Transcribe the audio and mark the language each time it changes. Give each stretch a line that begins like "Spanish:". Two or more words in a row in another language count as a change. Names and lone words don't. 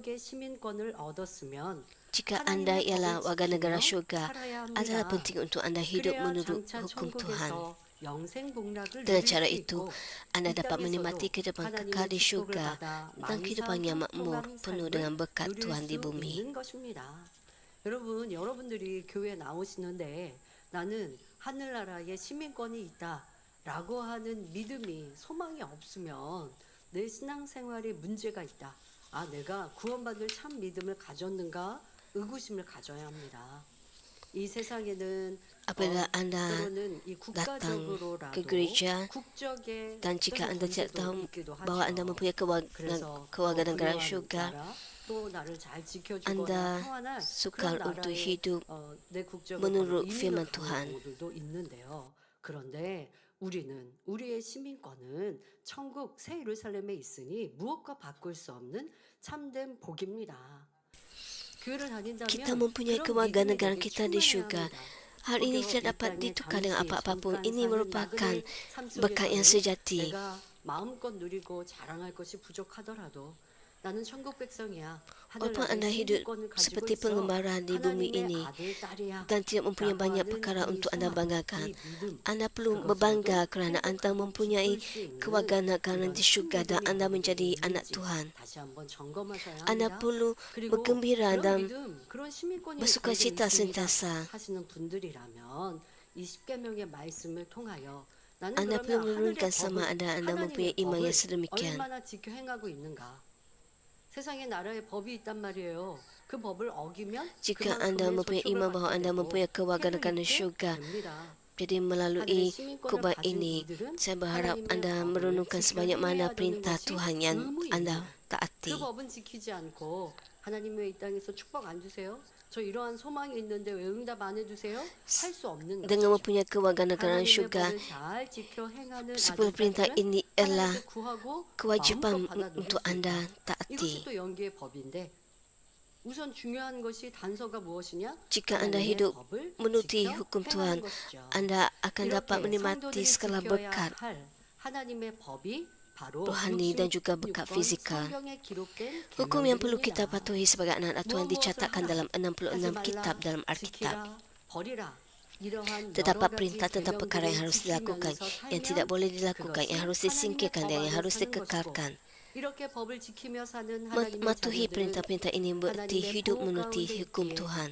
Malay: Jika anda ialah warga negara syurga, adalah penting untuk anda hidup menurut hukum Tuhan. Dengan cara itu, anda dapat menikmati kehidupan kekal di syurga dan kehidupan yang makmur penuh dengan berkat Tuhan di bumi.
Korean: 여러분들이 교회에 나오시는데 나는 하늘나라에 시민권이 있다라고 하는 믿음이 소망이 없으면 내 신앙생활에 문제가 있다. 아, 내가 구원받을 참 믿음을 가졌는가? 의구심을 가져야 합니다.
Malay: Apabila anda datang ke gereja dan jika anda tidak tahu bahawa anda mempunyai kewarganegaraan syurga, anda sukar untuk hidup menurut firman Tuhan.
Korean: 우리는 우리의 시민권은 천국 새 예루살렘에 있으니 무엇과 바꿀 수 없는 참된 복입니다. 교회를 다닌다면
Malay: Kita mempunyai
Korean: 그런
Malay: kewarganegaraan
Korean: 믿음에게
Malay: kita di
Korean: 충만해야
Malay: syurga.
Korean: 합니다.
Malay: Hal ini tidak dapat ditukar dengan apa-apapun. Ini merupakan berkat yang sejati.
Korean: 내가 마음껏 누리고 자랑할 것이 부족하더라도 나는 천국 백성이야.
Malay: Walaupun anda hidup seperti pengembara di bumi ini dan tidak mempunyai banyak perkara untuk anda banggakan, anda perlu berbangga kerana anda mempunyai kewarganegaraan di syurga dan anda menjadi anak Tuhan. Anda perlu bergembira dan bersukacita sentiasa.
Korean: 하시는 분들이라면 이 십계명의 말씀을 통하여 나는
Malay: Anda perlu
Korean: 그러면
Malay: menurunkan
Korean: 하늘의
Malay: sama
Korean: 법을,
Malay: ada anda mempunyai
Korean: 하나님의
Malay: iman
Korean: 법을
Malay: yang sedemikian.
Korean: 얼마나 지켜 행하고 있는가. 세상에 나라의 법이 있단 말이에요. 그 법을 어기면
Malay: Jika anda mempunyai iman bahawa anda mempunyai kewarganegaraan di syurga, jadi melalui khutbah ini, saya berharap anda merenungkan sebanyak mana perintah Tuhan yang anda
Korean: 그
Malay: taati.
Korean: 법은 지키지 않고 하나님 왜 이 땅에서 축복 안 주세요? 저 이러한 소망이 있는데 왜 응답 안 해주세요? 할 수 없는
Malay: Dengan
Korean: 것이죠.
Malay: mempunyai kewarganegaraan
Korean: 하나님의
Malay: syurga,
Korean: 법을 잘 지켜 행하는
Malay: 10 perintah ini adalah
Korean: 하나님께 구하고
Malay: kewajipan
Korean: 마음껏 받아 누릴
Malay: untuk
Korean: 수 있다.
Malay: anda
Korean: 이것이
Malay: taati.
Korean: 또 연기의 법인데 우선 중요한 것이 단서가 무엇이냐?
Malay: Jika anda
Korean: 하나님의
Malay: hidup
Korean: 법을
Malay: menuruti
Korean: 지켜
Malay: hukum
Korean: 행하는
Malay: Tuhan,
Korean: 것이죠.
Malay: anda akan dapat
Korean: 이렇게
Malay: menikmati
Korean: 성도들이
Malay: segala
Korean: 지켜야
Malay: berkat
Korean: 할 하나님의 법이 바로
Malay: rohani dan juga berkat
Korean: 66권
Malay: fizikal.
Korean: 성경에 기록된
Malay: Hukum yang perlu kita
Korean: 계명들입니다.
Malay: patuhi sebagai anak-anak Tuhan dicatatkan dalam 66 kitab dalam Alkitab. Terdapat perintah tentang perkara yang harus dilakukan, yang tidak boleh dilakukan, yang harus disingkirkan dan yang harus dikekalkan. Mematuhi perintah-perintah ini berarti hidup menuruti hukum Tuhan.